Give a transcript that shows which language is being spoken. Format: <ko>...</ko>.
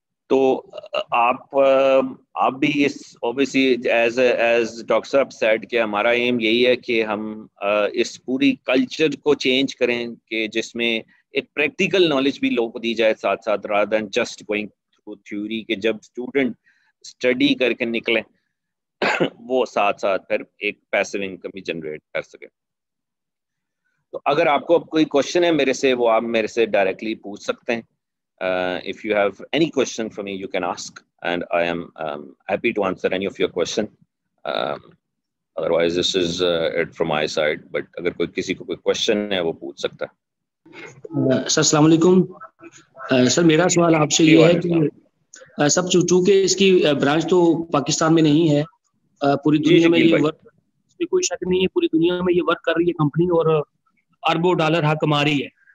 <ur>تو آپ بھی اس اوبیسلی ایز ڈاکٹر صاحب سیڈ کہ ہمارا ایم یہی ہے کہ ہم اس پوری کلچر کو چینج کریں کہ جس میں ایک پریکٹیکل نالج بھی لوگوں کو دی جائے ساتھ ساتھ،</ur> <en>rather than just going through theory</en> <ur>کہ جب اسٹوڈنٹ اسٹڈی کر کے نکلیں وہ ساتھ ساتھ پھر ایک پیسو انکم بھی جنریٹ کر سکیں. تو اگر آپ کو کوئی کوشچن ہے میرے سے، وہ آپ میرے سے ڈائریکٹلی پوچھ سکتے ہیں.</ur> <en>If you have any question for me, you can ask, and I am happy to answer any of your question. Otherwise, this is it from my side.</en> <ur>But اگر کوئی کسی کو کوئی question ہے وہ پوچھ سکتا ہے. سر السلام علیکم. سر میرا سوال آپ سے یہ ہے کہ سب چونکہ اس کی برانچ تو پاکستان میں نہیں ہے، پوری دنیا میں یہ ورک، اس میں کوئی شک نہیں ہے، پوری دنیا میں یہ ورک کر رہی ہے کمپنی اور اربوں ڈالر ہاں کما رہی ہے.</ur>